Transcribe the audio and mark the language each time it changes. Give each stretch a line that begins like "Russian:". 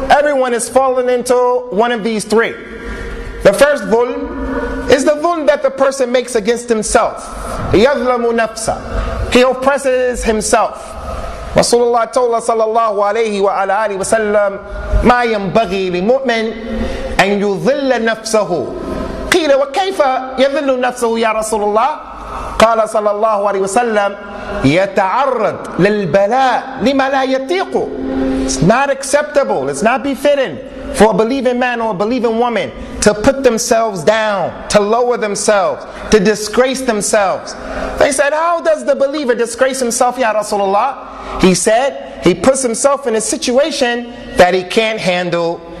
English: Everyone is falling into one of these three. The first dhulm is the dhulm that the person makes against himself.
Arabic: يَظْلَمُ نَفْسَهُ.
English: He oppresses himself. Rasulullah told us
Arabic: sallallahu alayhi wa ala alihi wa sallam, مَا يَنْبَغِي لِمُؤْمِنٍ أَنْ يُظِلَّ نَفْسَهُ. قِيلَ وَكَيْفَ يَظِلُّ نَفْسَهُ يَا رَسُولُ اللَّهِ؟ قال صلى الله عليه وسلم يتعرض للبلاء لما لا يطيق.
English: It's not acceptable, it's not befitting for a believing man or a believing woman to put themselves down, to lower themselves, to disgrace themselves. They said, how does the believer disgrace himself, Ya Rasulullah? He said, he puts himself in a situation that he can't handle.